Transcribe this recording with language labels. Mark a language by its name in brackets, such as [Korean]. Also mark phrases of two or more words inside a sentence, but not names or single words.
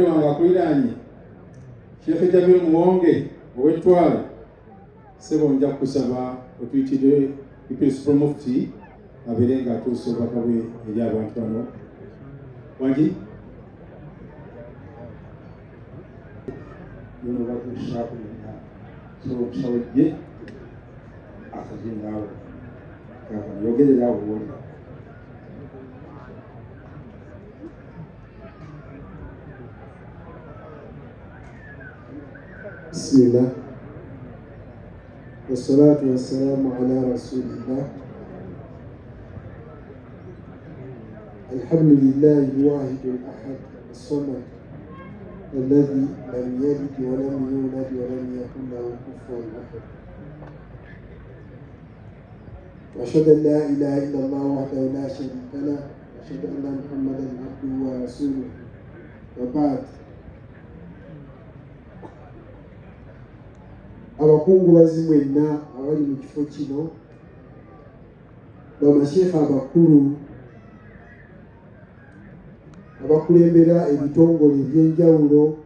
[Ganda] wange akuliraanye Sheikh Jamil Muwonge ow'Ettwale sebo nja kusaba otuyitire Episcopal Mufti abeere nga atuusa obubaka bwe eri abantu bano wangi yono batushakulina so kusawejje akazingawo yogererawo woli [Arabic] بسم الله والصلاة والسلام على رسول الله الحمد لله الواحد الأحد الصمد الذي لم يلد ولم يولد ولم يكن له كفوا أحد وأشهد أن لا إله إلا الله وحده لا شريك له وأشهد أن محمدا عبده ورسوله وبعد [Ganda] abakungubazi mwenna abali mu kifo kino bamasheekha abakulu abakulembera ebitongole ebyenjawulo